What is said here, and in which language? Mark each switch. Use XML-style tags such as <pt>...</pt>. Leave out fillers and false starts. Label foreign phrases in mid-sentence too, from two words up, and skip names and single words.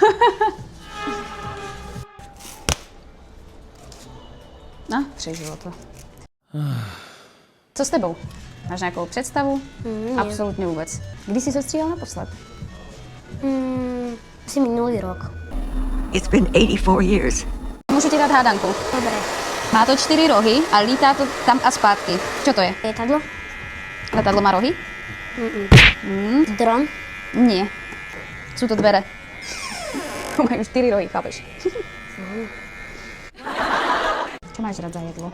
<cs>No, přežilo to. Co s tebou? Máš nějakou představu? Absolutně vůbec. Kdy jsi se stříhal naposled? Asi minulý rok.</cs> <en>It's been 84 years.</en> <cs>Můžu ti dát hádanku.</cs> <sk>Dobre.</sk> <cs>Má to 4 rohy a lítá to tam a zpátky.</cs> <sk>Čo to je? Lietadlo?</sk> <cs>Letadlo má rohy?</cs> <sk>Dron? Nie. Sú to dvere. Majú 4 rohy, chápeš? Čo máš rád za jedlo?</sk>